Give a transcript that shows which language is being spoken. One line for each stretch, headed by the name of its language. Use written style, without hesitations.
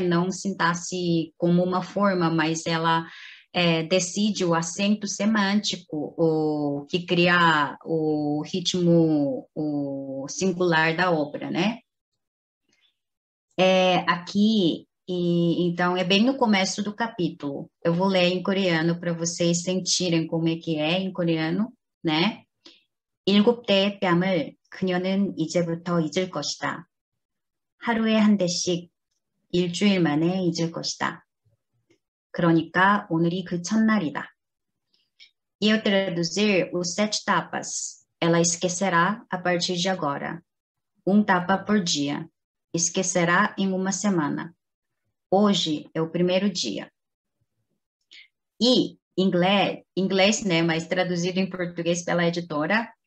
Portuguese: Não sintaxe como uma forma, mas ela decide o acento semântico, o que cria o ritmo o singular da obra, né? Aqui, então, é bem no começo do capítulo. Eu vou ler em coreano para vocês sentirem como é que é em coreano, né?
Korean: 7대의 뺨을 그녀는 이제부터 잊을 것이다. 하루에 한 대씩 일주일 만에 잊을 것이다. 그러니까 오늘이 그 첫날이다.
Portuguese: E eu traduzir os 7 tapas. Ela esquecerá a partir de agora. 1 tapa por dia. Esquecerá em uma semana. Hoje é o primeiro dia. E inglês, né, mas traduzido em português pela editora,